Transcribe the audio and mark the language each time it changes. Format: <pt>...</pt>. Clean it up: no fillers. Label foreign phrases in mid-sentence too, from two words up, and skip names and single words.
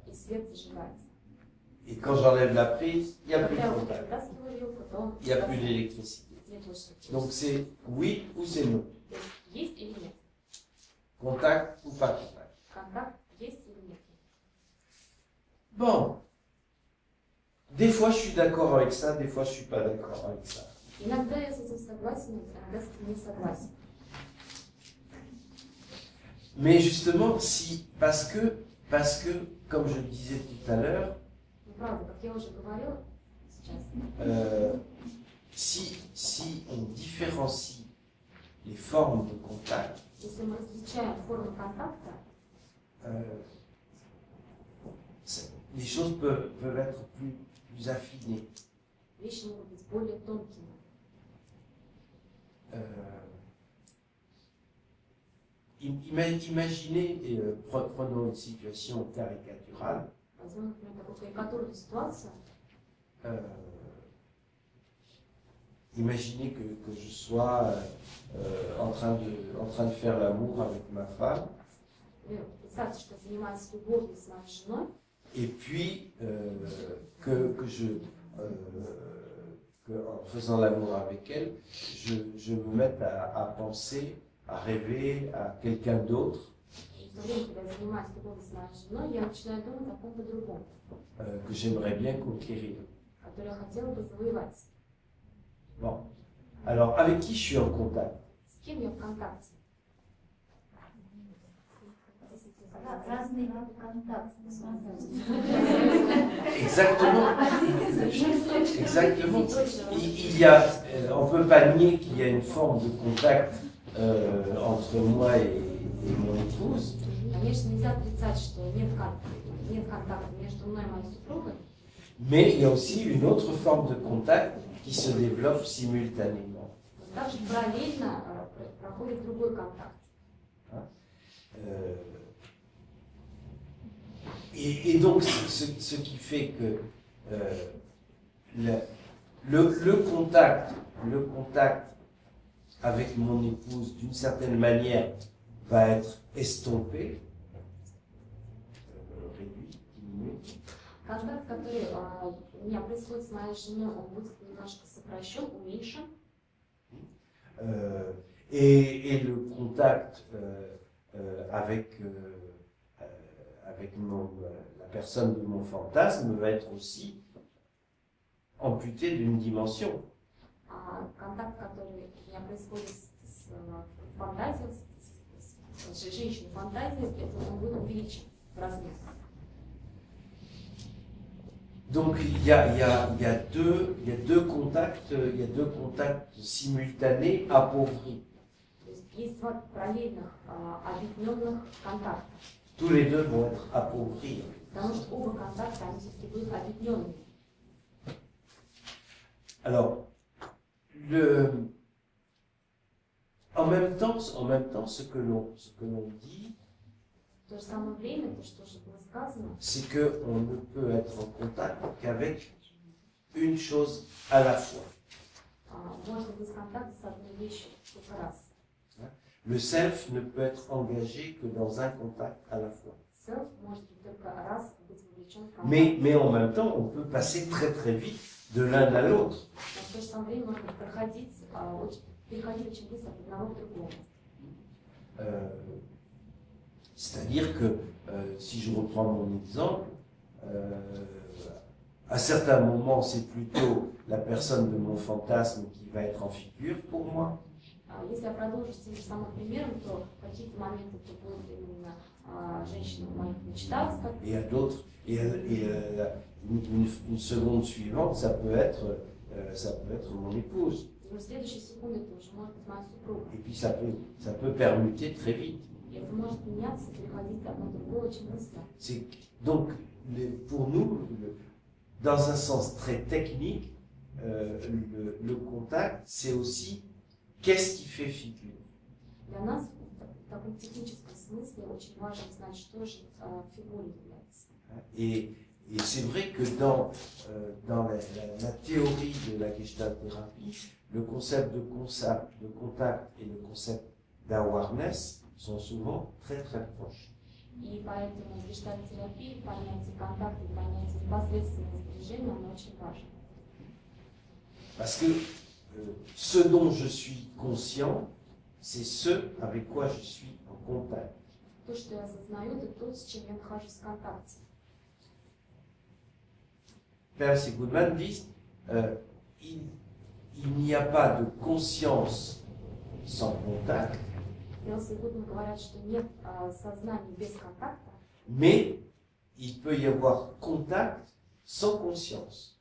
<ru>И свет зажигается.</ru> <fr>Et quand j'enlève la prise, il n'y a plus</fr> <ru>Когда</ru> <fr>de</fr> <ru>я</ru> <fr>contact.</fr> <ru>вытаскиваю ее, потом</ru> <fr>Il n'y a plus d'électricité.</fr> <ru>нет больше</ru> <fr>Donc</fr> <ru>электричества.</ru> <fr>c'est oui ou c'est non.</fr> <ru>То есть есть или нет?</ru> <fr>Contact ou pas contact.</fr> <ru>Контакт есть или нет?</ru> <fr>Bon. Des fois je suis d'accord avec ça, des fois je suis pas d'accord avec ça.</fr> <ru>Иногда я с этим согласен, иногда с этим не согласен.</ru> <fr>Mais justement, parce que, comme je le disais tout à l'heure,</fr> <ru>Ну, правда, как я уже говорила сейчас,</ru> <fr>si on différencie les formes de contact,</fr> <ru>если мы различаем формы контакта,</ru> <fr>les choses peuvent être plus affinées.</fr> <ru>вещи могут быть более тонкими.</ru> <fr>Imaginez, prenons une situation caricaturale.</fr> <ru>Возьмем, например, такую карикатурную ситуацию.</ru> <fr>Imaginez que je sois en train de faire l'amour avec ma femme.</fr> <ru>Представьте, что я занимаюсь любовью с моей женой.</ru> <fr>Et puis, en faisant l'amour avec elle, je me mette à penser, à rêver à quelqu'un d'autre.</fr> <ru>И в то время, когда я занимаюсь любовью с моей женой, я начинаю думать о ком-то другом,</ru> <fr>Que j'aimerais bien conquérir.</fr> <ru>который я хотела бы завоевать.</ru> <fr>Bon. Alors, avec qui je suis en contact?</fr> <ru>С кем я в контакте? Разные виды контакта.</ru> <fr>Exactement. Exactement. Il y a, on ne peut pas nier qu'il y a une forme de contact entre moi et mon épouse.</fr> <ru>Конечно, нельзя отрицать, что нет контакта между мной и моей супругой.</ru> <fr>Mais il y a aussi une autre forme de contact qui se développe simultanément.</fr> <ru>Но также параллельно проходит другой контакт.</ru> <fr>Et donc, ce qui fait que le contact avec mon épouse, d'une certaine manière, va être estompé, réduit, diminué.</fr> <ru>Контакт, который у меня происходит с моей женой, он будет немножко сокращен, уменьшен.</ru> <fr>Et le contact avec la personne de mon fantasme va être aussi amputé d'une dimension.</fr> <ru>Контакт, который у меня происходит с фантазией, с женщиной фантазией, это он будет увеличен в размере.</ru> <fr>Donc il y a deux contacts simultanés appauvris.</fr> <ru>То есть есть два параллельных объединенных контакта.</ru> <fr>Tous les deux vont être appauvris.</fr> <ru>Потому что оба контакта, они все-таки будут объединенными.</ru> <fr>Alors, en même temps, ce que l'on dit,</fr> <ru>В то же самое время, то, что уже было сказано,</ru> <fr>c'est qu'on ne peut être en contact qu'avec une chose à la fois.</fr> <ru>можно быть в контакте с одной вещью только раз.</ru> <fr>Le self ne peut être engagé que dans un contact à la fois.</fr> <ru>Self может быть только раз быть вовлечен в контакт.</ru> <fr>Mais en même temps, on peut passer très très vite de l'un à l'autre.</fr> <ru>Но в то же самое время можно переходить очень быстро от одного к другому.</ru> <fr>C'est-à-dire que, si je reprends mon exemple, à certains moments, c'est plutôt la personne de mon fantasme qui va être en figure pour moi.</fr> <ru>Если я продолжу с тем же самым примером, то в какие-то моменты это будет именно женщина в моих мечтах.</ru> <fr>Et à d'autres, une seconde suivante, ça peut être mon épouse.</fr> <ru>В следующей секунде это уже может быть моя супруга.</ru> <fr>Et puis ça peut permuter très vite.</fr> <ru>И это может меняться, переходить от одного к другому очень быстро.</ru> <fr>Donc, pour nous, dans un sens très technique, le contact, c'est aussi qu'est-ce qui fait figure.</fr> <ru>Для нас в таком техническом смысле очень важно знать, что же фигурой является.</ru> <fr>Et c'est vrai que dans la théorie de la Gestalt-thérapie, le concept de contact et le concept d'awareness sont souvent très très proches.</fr> <ru>И поэтому в гештальт-терапии понятие контакта и понятие непосредственного сближения, оно очень важно.</ru> <fr>Parce que ce dont je suis conscient, c'est ce avec quoi je suis en contact.</fr> <ru>То, что я осознаю, это то, с чем я нахожусь в контакте.</ru> <fr>Percy Goodman dit il n'y a pas de conscience sans contact,</fr> <ru>Перси и Гудман говорят, что нет сознания без контакта,</ru> <fr>mais il peut y avoir contact sans conscience.</fr>